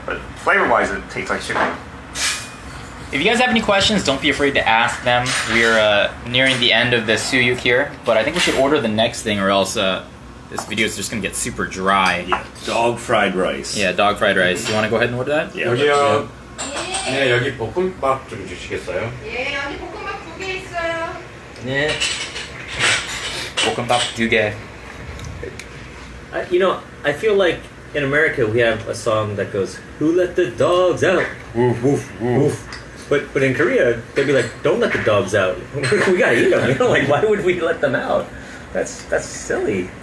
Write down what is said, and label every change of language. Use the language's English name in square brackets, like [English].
[English] But flavor-wise, it tastes like chicken. If you guys have any questions, don't be afraid to ask them. We're nearing the end of the suyuk here, but I think we should order the next thing, or else this video is just gonna get super dry. Yeah, dog fried rice. Yeah, dog fried rice. You want to go ahead and order that? Yeah. [Korean] 여기요. 네, 여기 볶음밥 좀 주시겠어요? 예, 여기 볶음밥 2개 있어요. [English] Yeah. [Korean] Bokkeumbap duge. [English] You know, I feel like in America we have a song that goes, "Who let the dogs out?" Woof, woof, woof. But in Korea they'd be like, "Don't let the dogs out. We gotta eat them." You know, like why would we let them out? That's silly.